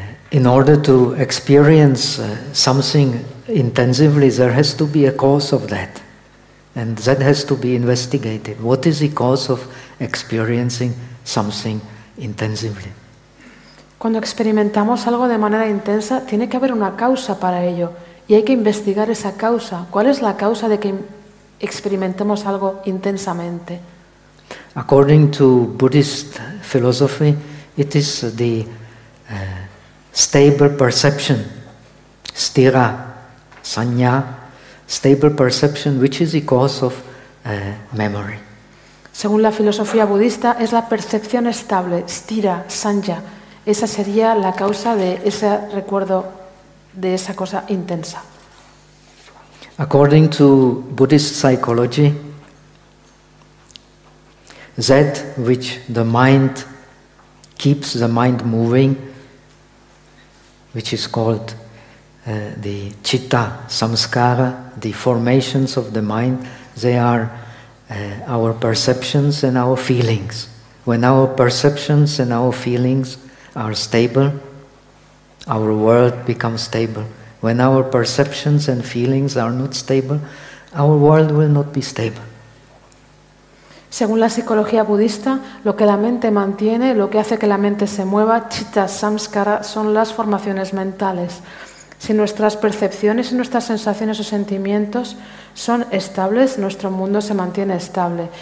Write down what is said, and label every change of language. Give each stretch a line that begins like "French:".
English: In order to experience something intensively, there has to be a cause of that. And that has to be investigated. What is the cause of experiencing something intensively?
Spanish: Cuando experimentamos algo de manera intensa, tiene que haber una causa para ello. Y hay que investigar esa causa. ¿Cuál es la causa de que experimentemos algo intensamente?
English: According to Buddhist philosophy, it is the stable perception, sthira, sanya, stable perception, which is the cause of memory.
Spanish: Según la filosofía budista, es la percepción estable, sthira, sanya. Esa sería la causa de ese recuerdo de esa cosa intensa.
English: According to Buddhist psychology, that which the mind keeps the mind moving, which is called the citta samskara, the formations of the mind, they are our perceptions and our feelings. When our perceptions and our feelings are stable, our world becomes stable. When our perceptions and feelings are not stable, our world will not be stable.
Spanish: Según la psicología budista, lo que la mente mantiene, lo que hace que la mente se mueva, citta, samskara, son las formaciones mentales. Si nuestras percepciones y nuestras sensaciones o sentimientos son estables, nuestro mundo se mantiene estable.